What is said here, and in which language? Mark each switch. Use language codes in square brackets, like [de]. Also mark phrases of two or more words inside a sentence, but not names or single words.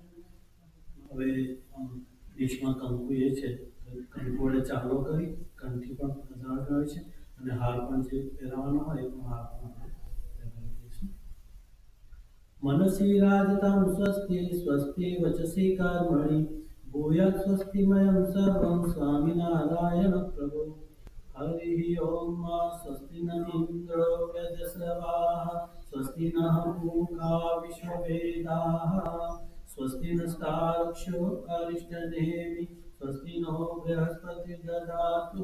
[gu] હવે દેશમાં કંકુ એ છે કંકુ વડે ચાલો કરી કંઠી પણ લગાડવામાં આવે છે અને હાર પણ જે પહેરવાનો હોય એ પણ હાર પણ આપણે પહેરાવી દઈશું. [sa] मनसि राजतां स्वस्ति स्वस्ति वचसि कर्मणि भूयात् स्वस्तिमयं सर्वं स्वामिनारायण प्रभु. हरिः ओम. स्वस्ति न इन्द्रो वृद्धश्रवाः स्वस्ति नः पूषा विश्ववेदाः स्वस्ति नस्तार्क्ष्यो अरिष्टनेमि स्वस्ति नो बृहस्पतिर्दधातु.